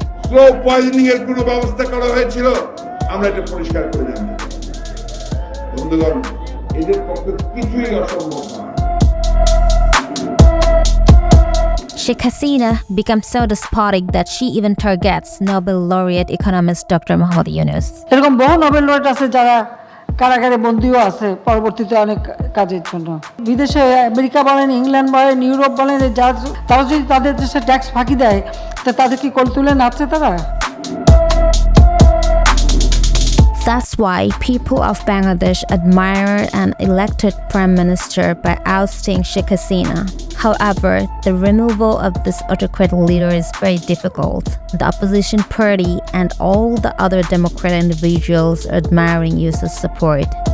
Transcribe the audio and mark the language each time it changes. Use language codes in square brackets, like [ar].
[bn] Slow poisoning এর কোনো ব্যবস্থা করা হয়েছিল, আমরা এটা পরিষ্কার করে জানি। বন্ধুগণ, এদের পক্ষে কিছুই অসম্ভব না। [en] Sheikh Hasina becomes so despotic that she even targets Nobel laureate economist Dr. Muhammad Yunus. [bn] এরকম বহু নোবেল laureate আছে যারা কারাগারে বন্দিও আছে পরবর্তীতে অনেক কাজের জন্য। বিদেশে আমেরিকা বলেন, ইংল্যান্ড বলেন, ইউরোপ বলেন, তারা যদি তাদের দেশে ট্যাক্স ফাঁকি দেয় তো তাদের কি কোল তুলে নাচছে তারা? [en] That's why people of Bangladesh admire an elected prime minister by ousting Sheikh Hasina. However, the removal of this autocrat leader is very difficult. The opposition party and all the other democrat individuals are admiring Yusuf's support.